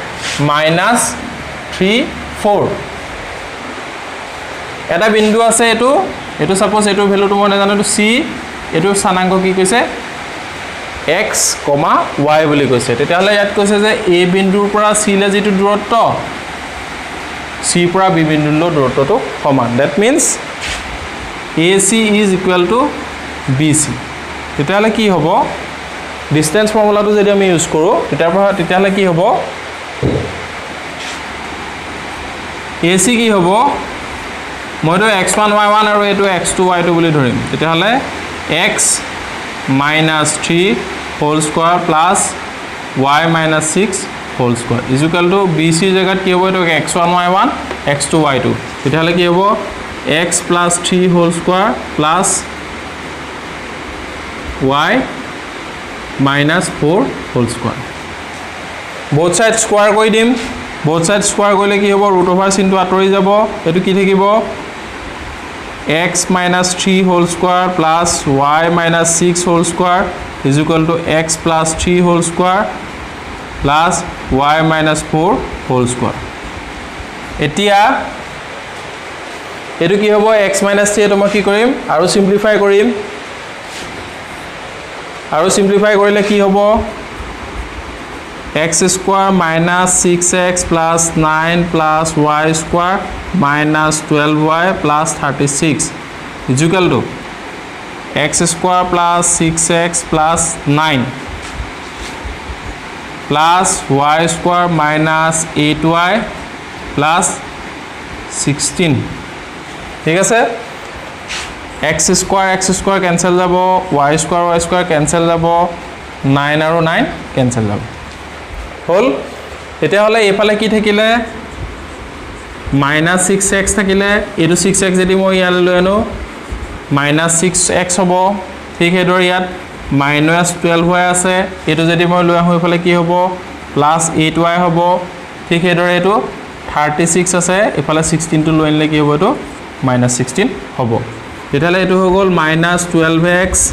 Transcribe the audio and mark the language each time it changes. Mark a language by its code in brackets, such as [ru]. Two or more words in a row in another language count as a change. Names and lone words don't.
[as] -34 এটা বিন্দু আছে এটো সাপোজ এটোৰ ভ্যালুটো মই নাজানো তো c এটোৰ স্থানাংক কি কৈছে x, y বুলি কৈছে তেতিয়া হলে ইয়াত কৈছে যে a বিন্দুৰ পৰা c লে যেটো দূৰত্ব c পৰা b বিন্দুলৈ দূৰত্বটো সমান [en] that means ac is equal to bc [as] তেতিয়া হলে কি হ'ব [en] distance formula [as] যদি আমি ইউজ কৰো তেতিয়া হলে কি হ'ব [en] ac [as] কি হ'ব মইতো x1 y1 আৰু এটো x2 y2 বুলি ধৰিম তেতিয়া হলে [en] x -3 whole square plus y -6 whole square is equal to bc [as] জায়গাত কি হ'ব এটো [en] x1 y1 x2 y2 [as] তেতিয়া হলে কি হ'ব [en] x plus 3 whole square plus y -4 whole square both sides square [as] কৰি দিম [en] both sides square [as] কৰিলে কি হ'ব √over চিনটো আঁতৰি যাব এটো কি থাকিব [en] x -3 whole square plus y -6 whole square is equal to x plus 3 whole square plus y -4 whole square [as] এতিয়া এটো কি হ'ব [en] x - 3 [as] এটো মই কি কৰিম আৰু সিম্পলিফাই কৰিম আৰু সিম্পলিফাই কৰিলে কি হ'ব [en] x square -6x plus 9 plus y square minus 12y plus 36 is equal to x square plus 6x plus 9 plus y square minus 8y plus 16 [as] ঠিক আছে [en] x square cancel [as] যাব [en] y square cancel [as] যাব 9 আৰু 9 cancel যাব হল এতিয়া হলে এফালে কি থাকিলে -6x থাকিলে এটো 6x যদি মই ইয়ালে লৈ আনো -6x হ'ব ঠিক হেদৰ ইয়াত -12y আছে এটো যদি মই লৈ আহো এফালে কি হ'ব +8y হ'ব ঠিক হেদৰ এটো 36 আছে এফালে 16 টো লৈ আনিলে কি হ'ব এটো -16 হ'ব তেতিয়ালে এটো হৈ গল -12x